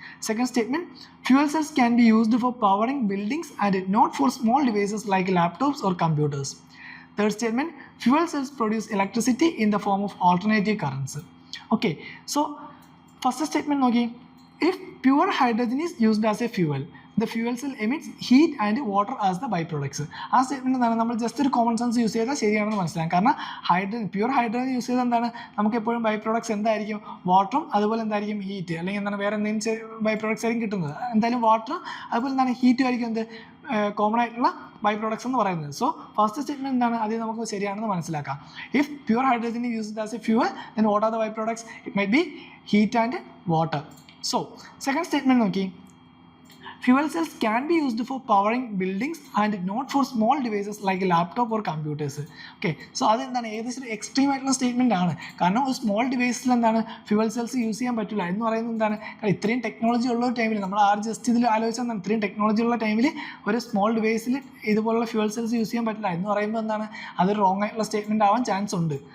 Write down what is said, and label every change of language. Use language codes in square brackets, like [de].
[en] Second statement, fuel cells can be used for powering buildings and not for small devices like laptops or computers. Third statement, fuel cells produce electricity in the form of alternative currents. Okay, so first statement [ml] നോക്കി, [en] if pure hydrogen is used as a fuel, the fuel cell emits heat and water as the byproducts. [ml] ആ statement എന്താണ്? നമ്മൾ just ഒരു common sense use ചെയ്താൽ ശരിയാണെന്ന് മനസ്സിലാക്കാം. കാരണം pure hydrogen use ചെയ്താൽ എന്താണ് നമുക്ക് എപ്പോഴും ബൈ പ്രോഡക്ട്സ് എന്തായിരിക്കും? വാട്ടറും അതുപോലെ എന്തായിരിക്കും ഹീറ്റ്, അല്ലെങ്കിൽ എന്താണ് വേറെ എന്തെങ്കിലും ബൈ പ്രോഡക്ട്സ് ആയിരിക്കും കിട്ടുന്നത്. എന്തായാലും വാട്ടറും അതുപോലെ എന്താണ് ഹീറ്റും ആയിരിക്കും എന്ത് കോമൺ ആയിട്ടുള്ള ബൈ പ്രോഡക്ട്സ് എന്ന് പറയുന്നത്. [en] so first statement [ml] എന്താണ്? അത് നമുക്ക് ശരിയാണെന്ന് മനസ്സിലാക്കാം. [en] If pure hydrogen is used as a fuel, then what are the by products? It might be heat and water. So second statement [ml] നോക്കി, [en] fuel cells can be used for powering buildings and not for small devices like laptop or computers. [ml] Okay, so അതെന്താണ് ഏകദേശം ഒരു extreme ആയിട്ടുള്ള statement ആണ്. കാരണം ഒരു small ഡിവൈസിൽ എന്താണ് fuel cells use ചെയ്യാൻ പറ്റില്ല എന്ന് പറയുന്നത് എന്താണ്? കാരണം ഇത്രയും ടെക്നോളജി ഉള്ള ടൈമിൽ നമ്മൾ ജസ്റ്റ് ഇതിൽ ആലോചിച്ചാൽ ഇത്രയും ടെക്നോളജി ഉള്ള ടൈമിൽ ഒരു സ്മോൾ ഡിവൈസിൽ ഇതുപോലുള്ള ഫ്യൂവൽ സെൽസ് യൂസ് ചെയ്യാൻ പറ്റില്ല എന്ന് പറയുമ്പോൾ എന്താണ് അതൊരു റോങ് ആയിട്ടുള്ള സ്റ്റേറ്റ്മെൻ്റ് ആവാൻ ചാൻസ് ഉണ്ട്.